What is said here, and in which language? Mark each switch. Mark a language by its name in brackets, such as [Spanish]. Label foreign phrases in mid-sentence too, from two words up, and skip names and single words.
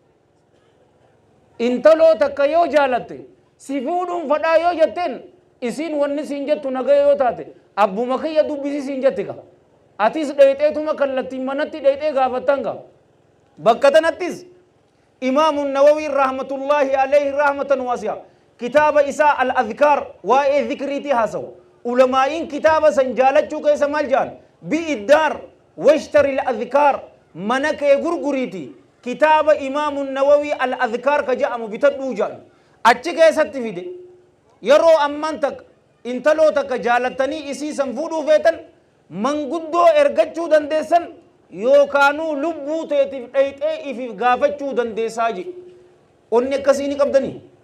[Oromo] intaloo takka yoo jaalatte si fuudhuun fadhaa yoo jetteen isiin wanni siin jettu nagaya yoo taate abbuma kiyya dubbisi siin jetti ka atis dhayxeetuma kallattiin manatti dhayxee gaafatanga bakka tanattis imaamu nawawi [Arabic] رحمة الله عليه رحمة واسعة [Oromo] kitaaba isaa al-adhkaar waa'ee dhikriitii haasawu ulamaa'iin kitaaba san jaalachuu keessa maal jaan [Arabic] بع الدار واشتر الأذكار [Oromo] mana kee gurguriiti kitaaba imaamu nawawi al-adhkaar ka ja'amu bitadhuu jaan achi keessatti fide yeroo ammaan takka intaloo takka jaalattanii isii san fuudhuu feetan manguddoo ergachuu dandeessan yookaanuu lubbuu teetiif dhayxee ifiif gaafachuu dandeessaa je onni akkasii ni qabdanii